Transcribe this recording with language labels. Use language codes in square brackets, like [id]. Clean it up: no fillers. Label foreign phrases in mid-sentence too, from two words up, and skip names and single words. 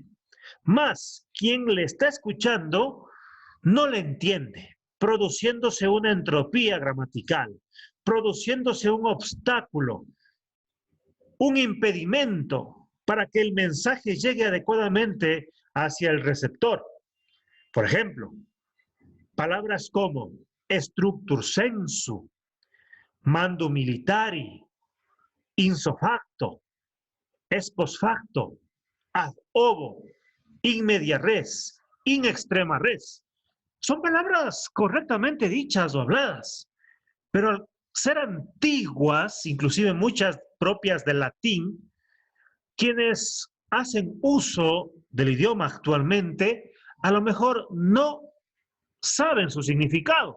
[es] Más, quien le está escuchando no le entiende, produciéndose una entropía gramatical, produciéndose un obstáculo, un impedimento para que el mensaje llegue adecuadamente hacia el receptor. Por ejemplo, palabras como [la] structur sensu, mando militari, ipso facto, ex post facto, ad ovo, in media res, in extrema res. [es] Son palabras correctamente dichas o habladas, pero al ser antiguas, inclusive muchas propias del latín, quienes hacen uso del idioma actualmente, a lo mejor no saben su significado.